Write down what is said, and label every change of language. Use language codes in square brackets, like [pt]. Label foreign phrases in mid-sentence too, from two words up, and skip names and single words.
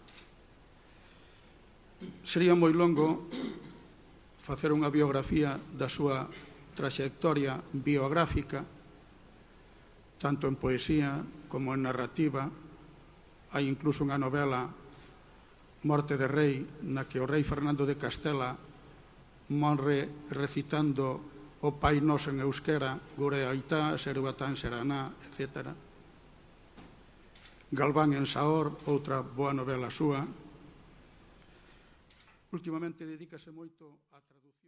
[gl] Sería moi longo facer unha biografía da súa traxectoria biográfica, tanto en poesía como en narrativa. Hai incluso unha novela, Morte de Rei, na que o rei Fernando de Castela morre recitando o Pai Noso en euskera, [eu] gure aita, seruatan seraná, [gl] etc. Galván en Saor, outra boa novela súa. Últimamente dedícase moito a traducir